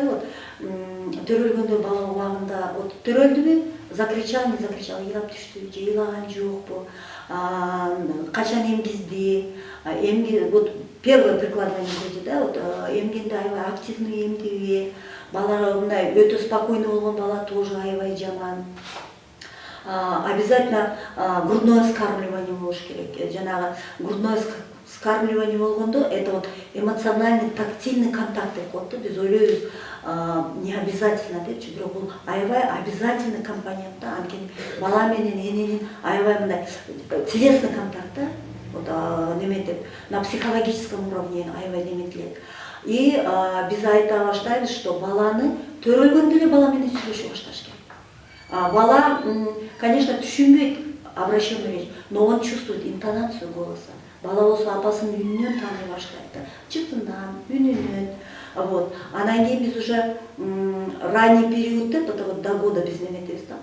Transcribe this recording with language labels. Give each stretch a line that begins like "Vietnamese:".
Kyrgyz: Вот төрөлгөндө бала убагында вот төрөлдүбү, закричал, не закричал, ыйлап түштү же ыйлаган жокпу, качан эмгизди, вот
Russian: первое прикладывание груди,
Kyrgyz: да, вот эмгенде аябай активный эмдиби, бала мындай өтө спокойный болгон бала тоже аябай жаман.
Russian: Обязательно грудное вскармливание
Kyrgyz: болуш керек.
Russian: Жанагы грудное вскармливание болгондо это вот эмоциональный тактильный контакт деп коет да.
Kyrgyz: Биз ойлойбуз не обязательно депчи, бирок бул аябай обязательный компонент да. Анткени бала менен эненин аябай мындай телесный контакт да. вот неметип
Russian: на психологическом уровне
Kyrgyz: аябай неметилет. И биз айта баштайбыз, что баланы төрөлгөндө эле бала менен сүйлөшүп башташ керек.
Russian: Бала, конечно,
Kyrgyz: түшүнбөйт
Russian: обращенную речь, но он чувствует интонацию голоса.
Kyrgyz: Бала болсо апасынын үнүнөн тааный баштайт, чытынан, үнүнөн.
Russian: Вот.
Kyrgyz: Анан кийин биз уже ранний период деп, это вот до года биз неметебиз да.